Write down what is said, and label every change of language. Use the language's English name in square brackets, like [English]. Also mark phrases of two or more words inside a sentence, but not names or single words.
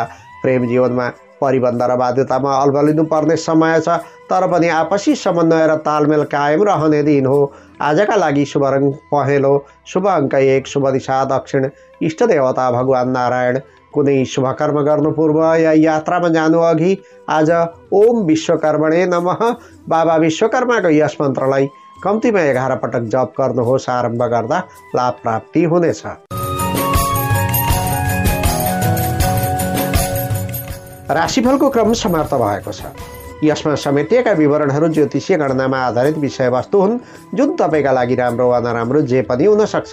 [Nepali] प्रेम जीवनमा परिबन्ध र बाध्यतामा अल्बलिनु पर्ने समय छ, तर पनि आपसी समन्वय र तालमेल कायम रहने दिन हो। आजका लागि शुभ रङ पहेँलो, शुभ अङ्क 1, शुभ दिशा दक्षिण, इष्ट देवता भगवान नारायण। कुनै शुभ कर्म गर्नु पूर्व या यात्रामा जानु अघि आज [Sanskrit] ओम विश्वकर्मणे नमः [Nepali] बाबा विश्वकर्माको यस मन्त्रलाई कम्तीमा 11 पटक जप गर्नुहोस्। आरम्भ गर्दा लाभ प्राप्ति हुनेछ। राशिफलको क्रम समाप्त भएको छ। यसमा समेटिएका विवरणहरू ज्योतिषीय गणनामा आधारित विषयवस्तु हुन्, जुन तपाईँका लागि राम्रो वा नराम्रो जे पनि हुन सक्छ।